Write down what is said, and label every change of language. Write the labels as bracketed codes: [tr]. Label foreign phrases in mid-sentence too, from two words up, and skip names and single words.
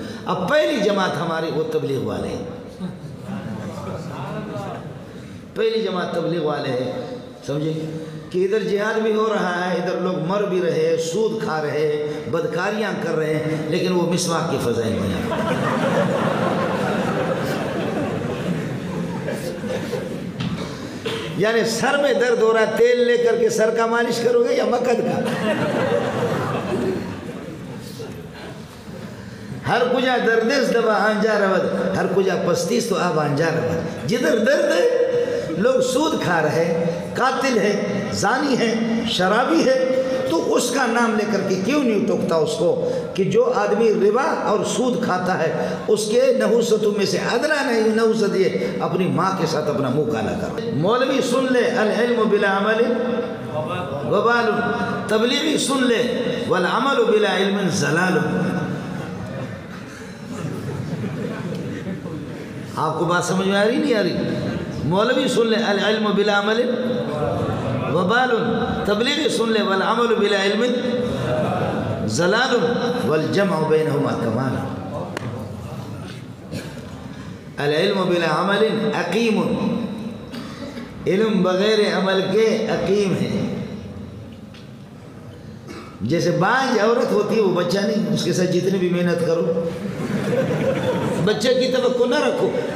[ur] اب پہلی جماعت ہماری وہ تبلیغ والے ہیں، پہلی جماعت تبلیغ والے ہیں، سمجھے کہ ادھر جہاد بھی ہو رہا ہے، ادھر لوگ مر بھی رہے، سود کھا رہے، بدکاریاں کر رہے ہیں، لیکن وہ مسواک کی فضائل بیان یعنی سر میں درد ہو رہا ہے، تیل لے کر کے سر کا مالش کرو گے یا مکد کا؟ [fa] ہر کجا دردس دوا آنجا رود، ہر کجا پستیس تو آب آنجا رود۔ [ur] جدھر درد ہے لوگ سود کھا رہے، قاتل ہے، زانی ہے، شرابی ہے، تو اس کا نام لے کر کے کیوں نہیں ٹوکتا اس کو کہ جو آدمی ربا اور سود کھاتا ہے اس کے نحوستوں میں سے ادنا نہیں نحوست یہ اپنی ماں کے ساتھ اپنا منہ کالا کر۔ مولوی سن لے [ar] العلم بلا عمل وبال، [ur] تبلیغی سن لے [ar] والعمل بلا علم زلال۔ [ur] آپ کو بات سمجھ میں آ رہی نہیں آ رہی؟ مولوی سن لے [ar] العلم بلا عمل وبال، [ur] تبلیغی سن لے [ar] والعمل بلا علم زلال والجمع بینہما کمال۔ العلم بلا عمل عقیم، [ur] علم بغیر عمل کے عقیم ہے۔ جیسے بانج عورت ہوتی ہے وہ بچہ نہیں، اس کے ساتھ جتنی بھی محنت کرو بچے کی توقع نہ رکھو۔